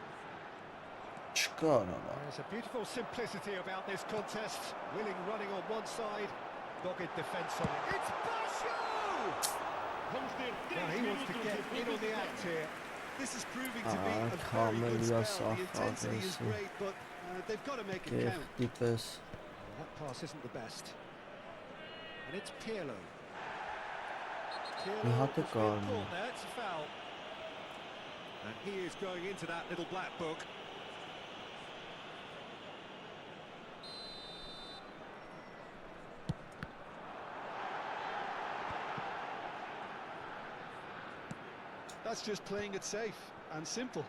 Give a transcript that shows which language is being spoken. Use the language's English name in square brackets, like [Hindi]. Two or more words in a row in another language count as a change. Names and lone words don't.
[Armenian] Չկար արա։ [English] There's a beautiful simplicity about this contest. Willing running on one side, dogged defence on it. It's Basho! Well, he wants to get in on the act here. This is proving to be a very good spell. The intensity is great, but they've got to make it count. [Armenian] Դիպես։ [English] That pass isn't the best. And it's Pirlo. [Armenian] Մի հատ է կարմիր։ [English] There, it's a foul. And he is going into that little black book. That's just playing it safe and simple.